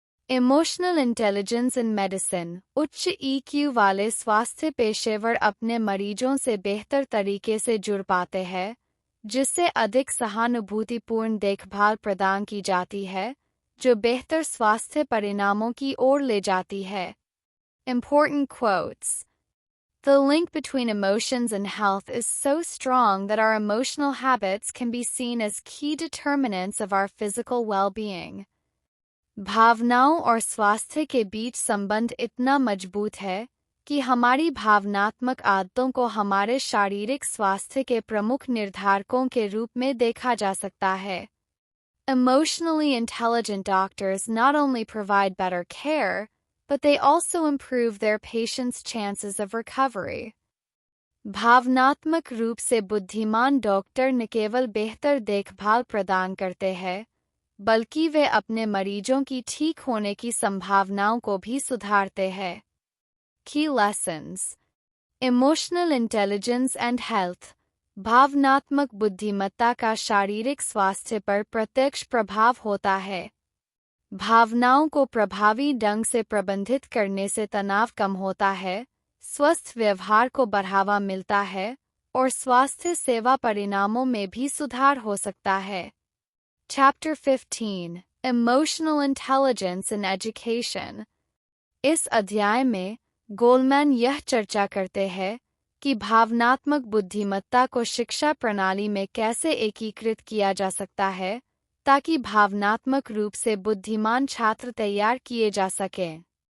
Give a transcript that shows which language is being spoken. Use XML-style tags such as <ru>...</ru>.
<en>Emotional intelligence in medicine.</en> <hi>उच्च EQ वाले स्वास्थ्य पेशेवर अपने मरीजों से बेहतर तरीके से जुड़ पाते हैं, जिससे अधिक सहानुभूतिपूर्ण देखभाल प्रदान की जाती है, जो बेहतर स्वास्थ्य परिणामों की ओर ले जाती है।</hi> <en>Important quotes. The link between emotions and health is so strong that our emotional habits can be seen as key determinants of our physical well-being.</en> <hi>भावनाओं और स्वास्थ्य के बीच संबंध इतना मजबूत है कि हमारी भावनात्मक आदतों को हमारे शारीरिक स्वास्थ्य के प्रमुख निर्धारकों के रूप में देखा जा सकता है.</hi> <en>Emotionally intelligent doctors not only provide better care, but they also improve their patients' chances of recovery.</en> <hi>भावनात्मक रूप से बुद्धिमान डॉक्टर न केवल बेहतर देखभाल प्रदान करते हैं, बल्कि वे अपने मरीजों की ठीक होने की संभावनाओं को भी सुधारते हैं.</hi> <en>Key lessons: Emotional intelligence and health.</en> <hi>भावनात्मक बुद्धिमत्ता का शारीरिक स्वास्थ्य पर प्रत्यक्ष प्रभाव होता है. भावनाओं को प्रभावी ढंग से प्रबंधित करने से तनाव कम होता है, स्वस्थ व्यवहार को बढ़ावा मिलता है और स्वास्थ्य सेवा परिणामों में भी सुधार हो सकता है.</hi> <en>Chapter 15: Emotional Intelligence in Education.</en> <hi>इस अध्याय में गोलमैन यह चर्चा करते हैं कि भावनात्मक बुद्धिमत्ता को शिक्षा प्रणाली में कैसे एकीकृत किया जा सकता है ताकि भावनात्मक रूप से बुद्धिमान छात्र तैयार किए जा सकें.</hi>